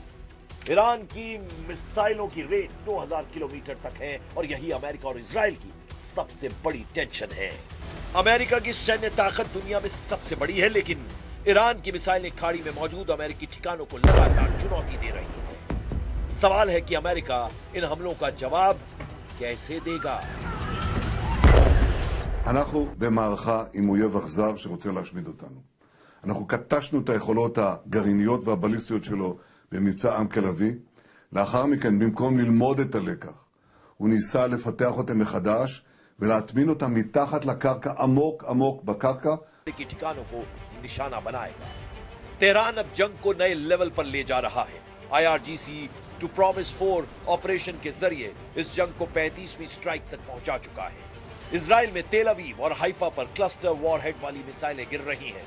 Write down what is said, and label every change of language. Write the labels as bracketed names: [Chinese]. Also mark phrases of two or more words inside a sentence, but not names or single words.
[Hindi] ईरान की मिसाइलों की रेंज 2000 किलोमीटर तक है और यही अमेरिका और इजराइल की सबसे बड़ी टेंशन है। अमेरिका की सैन्य ताकत दुनिया में सबसे बड़ी है, लेकिन ईरान की मिसाइलें खाड़ी में मौजूद अमेरिकी ठिकानों को लगातार चुनौती दे रही है। सवाल है कि अमेरिका इन हमलों का जवाब कैसे देगा। [Hebrew] אנחנו במערכה עם אויב אכזר שרוצה להשמיד אותנו. אנחנו קטשנו את היכולות הגרעיניות והבליסטיות שלו במבצע עם כלבי. לאחר מכן, במקום ללמוד את הלקח, הוא ניסה לפתח אותם מחדש ולהטמין אותם מתחת לקרקע, עמוק עמוק בקרקע. [Hindi] की ठिकानों को निशाना बनाएगा। तेहरान अब जंग को नए लेवल पर ले जा रहा है। IRGC टू प्रॉमिस 4 ऑपरेशन के जरिए इस जंग को 35वीं स्ट्राइक तक पहुंचा चुका है। इजराइल में तेल अवीव और हाइफा पर [English] cluster warhead [Hindi] वाली मिसाइलें गिर रही हैं।